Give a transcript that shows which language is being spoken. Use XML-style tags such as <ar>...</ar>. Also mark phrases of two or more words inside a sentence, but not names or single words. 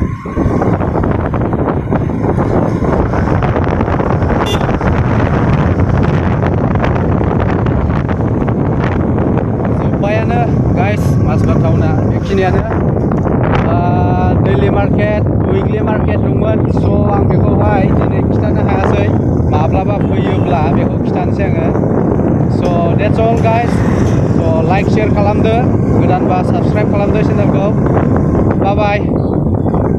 <brx>जोब्बायानो गाइस Mazbat टाउना बेखिनियानो</brx> <en>daily market weekly</en> <brx>मार्केट दंमोन स' आं बेखौहाय दिनै खिथानो हायासै माब्लाबा फैयोब्ला बेखौ खिथानोसै आङो स'</brx> <en>that's all guys</en> <brx>स'</brx> <en>like share</en> <brx>खालामदो गोदानबा साबस्क्राइब खालामदो चेनेलखौ बाय बाय</brx>